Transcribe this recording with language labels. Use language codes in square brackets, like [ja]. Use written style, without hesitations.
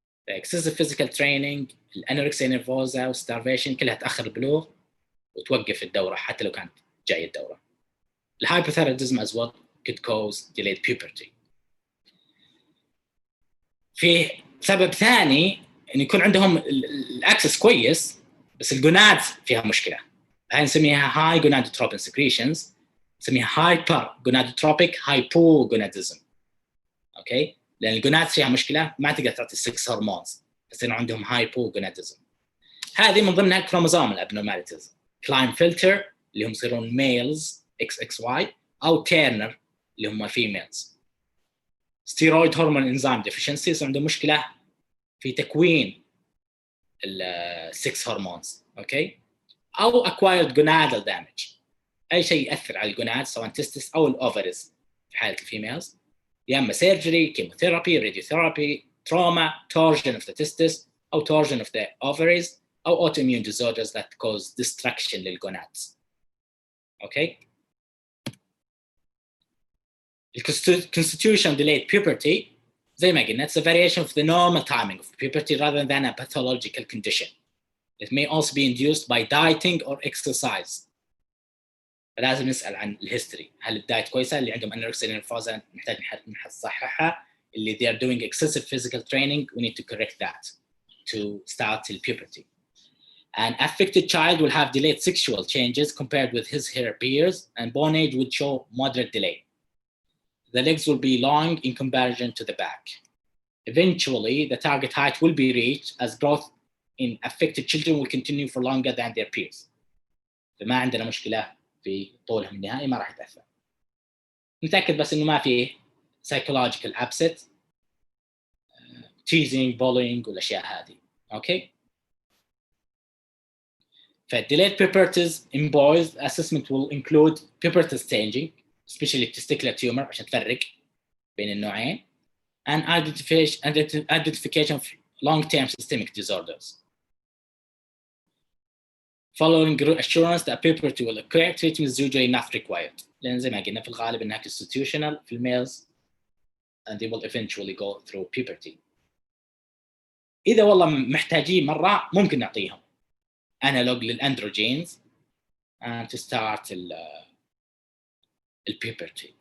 [ar] excessive physical training, الانوركسيا نيرفوزا والستارفيشن كلها تأخر البلوغ وتوقف الدورة حتى لو كانت جاية الدورة. [en] الهايبوثايروديزم as well could cause delayed puberty. [ar] في سبب ثاني إن يكون عندهم الأكسس كويس بس الجوناد فيها مشكلة. هاي نسميها [en] high gonadotropin secretions، نسميها hypergonadotropic hypogonadism. [ar] أوكي؟ لأن الجوناد فيها مشكلة ما تقدر تعطي 6 هرمونز يصير عندهم hypogonadism. هذه من ضمنها [en] chromosomal abnormalities. [ar] Klinefelter اللي هم يصيرون males XXY أو تيرنر اللي هم females. [en] steroid hormone enzyme deficiency [ar] يصير عندهم مشكلة في تكوين ال6 هرمونز. [en] Okay? أو acquired gonadal damage، [ar] أي شيء يأثر على الجوناد سواء [en] testis [ar] أو الأوفرز في حالة الفيميلز، يا إما [en] surgery, chemotherapy, radiotherapy, trauma, torsion of the testis أو torsion of the ovaries أو autoimmune disorders that cause destruction للجونادز. Okay? Constitutional delayed puberty زي ما قلنا it's a variation of the normal timing of puberty rather than a pathological condition. It may also be induced by dieting or exercise. [ar] فلازم نسأل عن الهيستوري، هل الدايت كويسة؟ اللي عندهم أنوركسيا نيرفوزا نحتاج نصححها. [en] اللي they are doing excessive physical training we need to correct that to start till puberty. An affected child will have delayed sexual changes compared with her peers, and bone age would show moderate delay. The legs will be long in comparison to the back. Eventually, the target height will be reached as growth in affected children will continue for longer than their peers. [ar] فما عندنا مشكلة في طولهم النهائي، ما راح يتأثر. نتأكد بس إنه ما في [en] psychological upset, teasing, bullying [ar] والأشياء هذه. [en] Okay. فdelayed puberties in boys, assessment will include puberty staging, especially testicular tumor [ar] عشان تفرق بين النوعين, [en] and identification of long-term systemic disorders. Following assurance that puberty will occur, treatment is usually not required. [ar] لأن زي ما قلنا في الغالب إنها [en] constitutional في males, and they will eventually go through puberty. [ar] إذا والله محتاجين مرة ممكن نعطيهم analog للأندروجينز [en] and to start puberty.